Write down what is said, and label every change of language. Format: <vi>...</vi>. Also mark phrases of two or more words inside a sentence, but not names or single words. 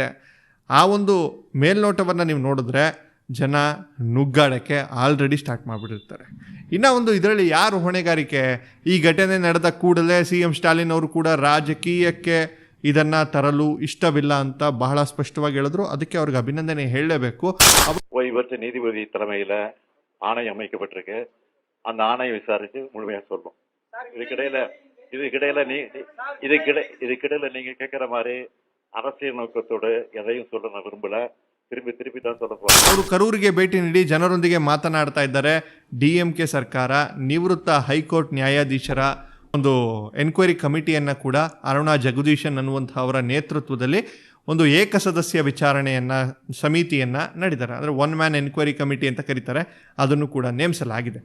<kn>ಆ ಒಂದು ಮೇಲ್ನೋಟವನ್ನು ನೀವು ನೋಡಿದ್ರೆ ಜನ ನುಗ್ಗಾಡೋಕ್ಕೆ</kn> <en>already start</en> <kn>ಮಾಡಿಬಿಟ್ಟಿರ್ತಾರೆ. ಇನ್ನೂ ಒಂದು ಇದರಲ್ಲಿ ಯಾರು ಹೊಣೆಗಾರಿಕೆ? ಈ ಘಟನೆ ನಡೆದ ಕೂಡಲೇ CM ಸ್ಟಾಲಿನ್ ಅವರು ಕೂಡ ರಾಜಕೀಯಕ್ಕೆ ಇದನ್ನು ತರಲು ಇಷ್ಟವಿಲ್ಲ ಅಂತ ಬಹಳ ಸ್ಪಷ್ಟವಾಗಿ ಹೇಳಿದ್ರು. ಅದಕ್ಕೆ ಅವ್ರಿಗೆ ಅಭಿನಂದನೆ ಹೇಳಲೇಬೇಕು.</kn> <ta>ಇವತ್ತು ನೀதிபதி தலைமையில் ஆணை அமைக்கப்பட்டிருக்கு. அந்த ஆணையை விசாரித்து முழுமையாக சொல்லும். இதுக்கிடையில நீங்க கேட்குற மாதிரி அரசியல் நோக்கத்தோடு எதையும் சொல்ல நான் விரும்பல. திருப்பி தான் சொல்ல போறேன்.</ta> <kn>ಅವರು ಕರೂರಿಗೆ ಭೇಟಿ ನೀಡಿ ಜನರೊಂದಿಗೆ ಮಾತನಾಡ್ತಾ ಇದ್ದಾರೆ. DMK ಸರ್ಕಾರ ನಿವೃತ್ತ ಹೈಕೋರ್ಟ್ ನ್ಯಾಯಾಧೀಶರ ಒಂದು</kn> <en>enquiry committee</en> <kn>ಕೂಡ ಅರುಣಾ ಜಗದೀಶನ್ ಅನ್ನುವಂಥವರ ನೇತೃತ್ವದಲ್ಲಿ ಒಂದು ಏಕಸದಸ್ಯ ಸಮಿತಿಯನ್ನು ನಡೆದಿದ್ದಾರೆ. ಅಂದರೆ 1</kn> <en>man enquiry committee</en> <kn>ಅಂತ ಕರೀತಾರೆ, ಅದನ್ನು ಕೂಡ ನೇಮಿಸಲಾಗಿದೆ.</kn>